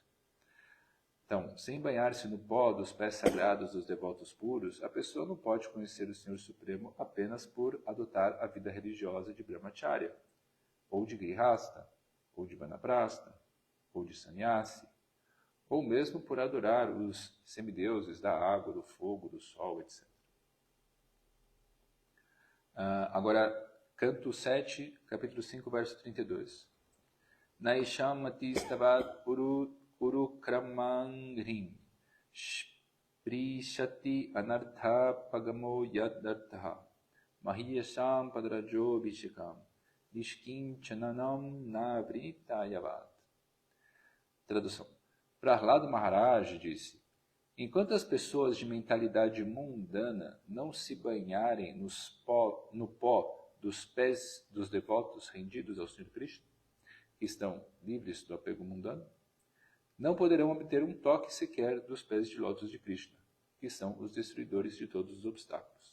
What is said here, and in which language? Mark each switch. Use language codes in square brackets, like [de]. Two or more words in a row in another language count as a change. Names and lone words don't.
[pt] Então, sem banhar-se no pó dos pés sagrados dos devotos puros, a pessoa não pode conhecer o Senhor Supremo apenas por adotar a vida religiosa de Brahmacharya, ou de Grihasta, ou de Vanaprastha, ou de Sannyasi, ou mesmo por adorar os semideuses da água, do fogo, do sol, etc. Agora, Canto 7, capítulo 5, verso 32. [sa] Naishamati stavat uru kramangrim prishati anartha pagamo yadartha mahiyasam padrajo vishikam nishkinchananam navrinitayavat. [pt] Tradução. Prahlada Maharaj disse, enquanto as pessoas de mentalidade mundana não se banharem no pó dos pés dos devotos rendidos ao Senhor Krishna, que estão livres do apego mundano, não poderão obter um toque sequer dos pés de lótus de Krishna, que são os destruidores de todos os obstáculos.